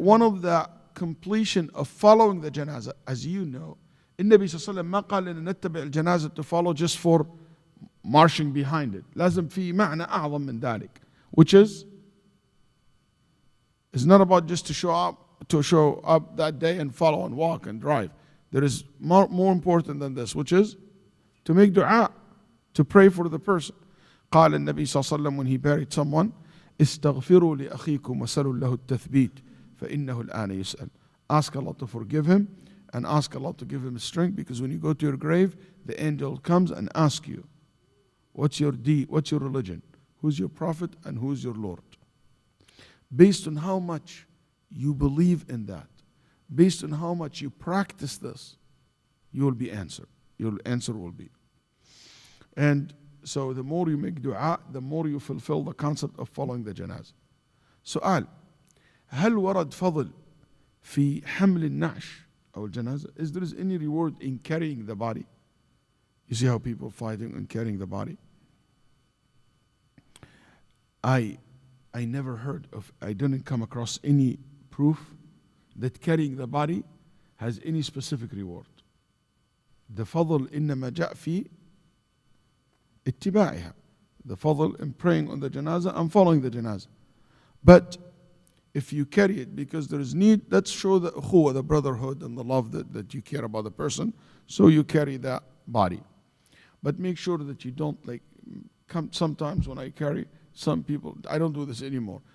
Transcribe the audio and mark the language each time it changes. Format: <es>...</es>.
<en>One of the completion of following the janazah, as you know,</en> <ar>النبي صلى الله عليه وسلم ما قال إن نتبع الجنازة</ar> <en>to follow just for marching behind it.</en> <ar>لازم في معنى أعظم من ذلك,</ar> <en>which is, it's not about just to show up that day and follow and walk and drive. There is more important than this, which is to make dua, to pray for the person.</en> <ar>قال النبي صلى الله عليه وسلم</ar> <en>when he buried someone,</en> <ar>استغفروا لأخيكم وسلوا له التثبيت فإنه الآن يسأل.</ar> <en>Ask Allah to forgive him and ask Allah to give him strength, because when you go to your grave, the angel comes and asks you, what's your deed, what's your religion, who's your prophet and who's your Lord. Based on how much you believe in that, based on how much you practice this, you will be answered. Your answer will be. And so the more you make dua, the more you fulfill the concept of following the janazah.</en> <ar>سؤال: هل ورد فضل في حمل النعش أو الجنازة?</ar> <en>Is there any reward in carrying the body? You see how people fighting and carrying the body? I never heard of, I didn't come across any proof that carrying the body has any specific reward. The fadl</en> <ar>إنما جاء في اتباعها.</ar> <en>The fadl in praying on the janazah and following the janazah. But if you carry it because there is need, that shows the ukhuwah, the brotherhood and the love that you care about the person. So you carry that body. But make sure that you don't sometimes when I carry, some people, I don't do this anymore.</en>